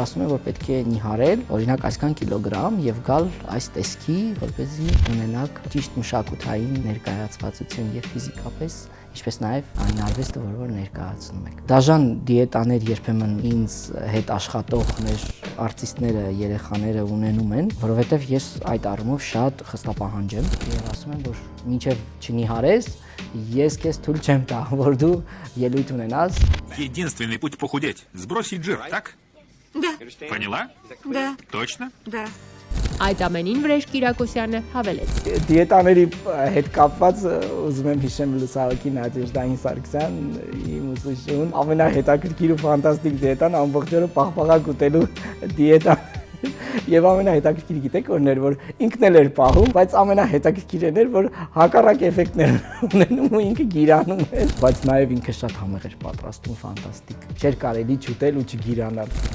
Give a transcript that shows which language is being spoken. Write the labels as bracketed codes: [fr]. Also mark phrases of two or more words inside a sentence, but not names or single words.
[hy] ասում եմ, որ պետք է նիհարել, օրինակ այսքան կիլոգրամ եւ գալ այս տեսքի, որպեսզի ունենաք ճիշտ մշակութային ներկայացվածություն եւ ֆիզիկապես ինչպես նաև այն արվեստը, որ ներկայացնում եք։ Դաժան դիետաներ երբեմն ինձ հետ աշխատողներ, արտիստները, երեխաները ունենում են, որովհետև ես այդ առումով շատ խստապահանջ եմ եւ ասում եմ, որ մինչև չնիհարես, ես քեզ թույլ չեմ տա, որ դու ելույթ ունենաս։ [ru] Единственный путь похудеть – сбросить жир, так? Да. Поняла? Да. Точно? Да. [hy] Այդ ամենին Վրեժ Կիրակոսյանը հավելեց. Դիետաների հետ կապված ուզում եմ հիշեմ լուսահոգի Նադեժդային Սարգսյան, իմ ուսուցչուն, ամենահետաքրքիր ու ֆանտաստիկ դիետան ամբողջ օրը պաղպաղակ ուտելու դիետան։ Եվ ամենահետաքրքիրը գիտեք որն էր, որ ինքն էլ էր պահում, բայց ամենահետաքրքիրն էր, որ հակառակ էֆեկտներ ունենում ու ինքը գիրանում էր, բայց նաև ինքը շատ համեղ էր պատրաստում, ֆանտաստիկ։ Չէր կարելի չուտել ու չգիրանալ։